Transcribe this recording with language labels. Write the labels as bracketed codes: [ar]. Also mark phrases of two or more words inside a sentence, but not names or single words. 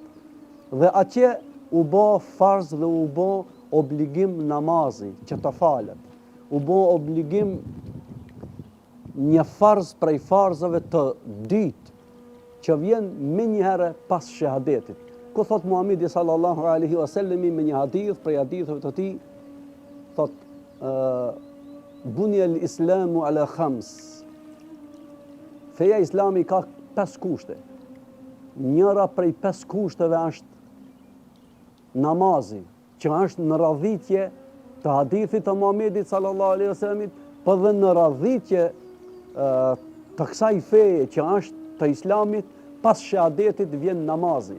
[sq] Dhe atje u bë farz dhe u bë obligim namazi që të falet. U bë obligim një farz prej farzave të dytë që vjen me njëherë pas shahadetit. Ku thot Muhamedi [ar] صلى الله عليه وسلم [sq] me një hadith prej haditheve të tij, thot [ar] بني الإسلام على خمس. [sq] Feja islami ka 5 kushte. Njëra prej 5 kushteve është namazi, që është në radhitje të hadithit të Muhamedit [ar] صلى الله عليه وسلم, [sq] por dhe në radhitje të kësaj feje që është të islamit, pas shahadetit vjen namazi.